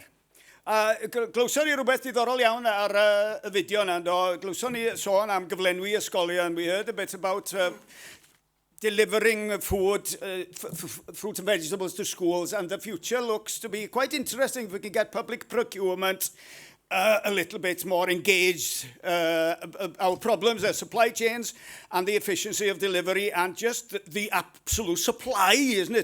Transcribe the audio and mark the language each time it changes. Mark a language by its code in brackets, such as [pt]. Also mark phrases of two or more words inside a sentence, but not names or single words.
[cy] Glywson ni rhywbeth diddorol iawn ar y fideo yna, glywson ni sôn am gyflenwi ysgolion. [en] We heard a bit about delivering food, fruit and vegetables to schools, and the future looks to be quite interesting if we can get public procurement a little bit more engaged. Our problems are supply chains and the efficiency of delivery and just the absolute supply, isn't it?